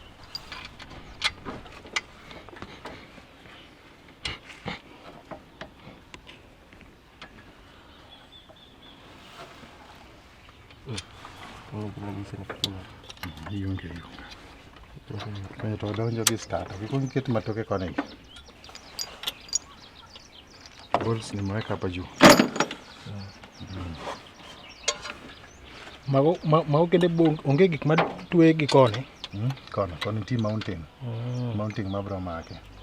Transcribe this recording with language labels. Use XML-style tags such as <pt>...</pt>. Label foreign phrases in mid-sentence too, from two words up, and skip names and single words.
<luo>Yunge. Kaya to donjo gi starter. Kiko ket matoke kone.</luo> <sw>Bolts nimeweka hapa juu.</sw> <luo>Mago kende onge gik ma tuwe gi kone. Kone ti mounting. Mounting mabro make.</luo>